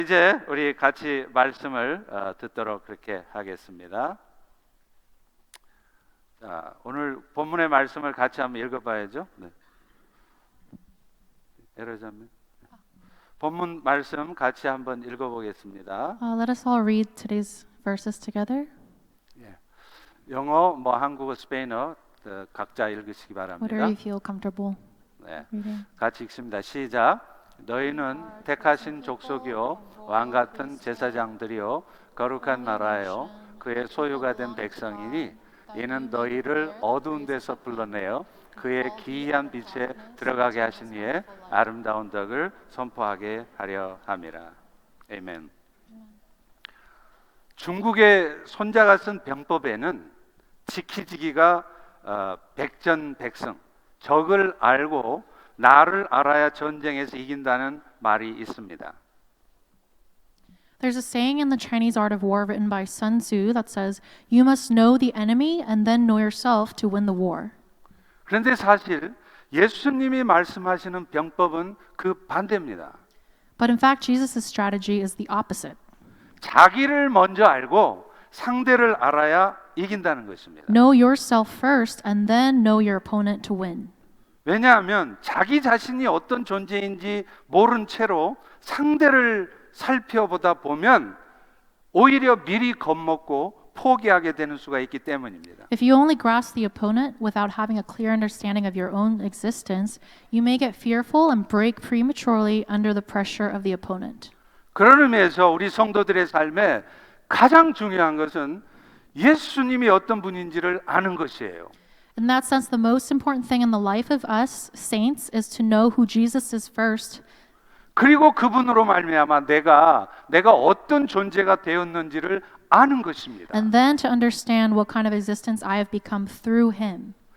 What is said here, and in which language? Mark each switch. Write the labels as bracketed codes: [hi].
[ko] 이제 우리 같이 말씀을 듣도록 그렇게 하겠습니다. 자, 오늘 본문의 말씀을 같이 한번 읽어봐야죠. 네. 에러자매. 본문 말씀 같이 한번 읽어보겠습니다. [en] Let us all read today's verses together. [ko] 예. 영어, 한국어, 스페인어 각자 읽으시기 [en] Whatever [ko] 바랍니다. [en] you feel comfortable [ko] 네. [en] reading. [ko] 같이 읽습니다. 시작. 너희는 택하신 족속이요 왕 같은 제사장들이요 거룩한 나라요 그의 소유가 된 백성이니 이는 너희를 어두운 데서 불러내어 그의 기이한 빛에 들어가게 하신 이의 아름다운 덕을 선포하게 하려 함이라. 아멘. 중국의 손자가 쓴 병법에는 지키지기가 백전백승, 적을 알고 나를 알아야 전쟁에서 이긴다는 말이 있습니다. [en] There's a saying in the Chinese art of war written by Sun Tzu that says, "You must know the enemy and then know yourself to win the war." [ko] 그런데 사실 예수님이 말씀하시는 병법은 그 반대입니다. [en] But in fact, Jesus' strategy is the opposite. [ko] 자기를 먼저 알고 상대를 알아야 이긴다는 것입니다. [en] Know yourself first and then know your opponent to win. [ko] 왜냐하면 자기 자신이 어떤 존재인지 모른 채로 상대를 살펴보다 보면 오히려 미리 겁먹고 포기하게 되는 수가 있기 때문입니다. [en] If you only grasp the opponent without having a clear understanding of your own existence, you may get fearful and break prematurely under the pressure of the opponent. [ko] 그런 의미에서 우리 성도들의 삶에 가장 중요한 것은 예수님이 어떤 분인지를 아는 것이에요. [en] In that sense, the most important thing in the life of us saints is to know who Jesus is first, [ko] 그리고 그분으로 말미암아 내가 어떤 존재가 되었는지를 아는 것입니다. [en] and then to understand what kind of existence I have become through him.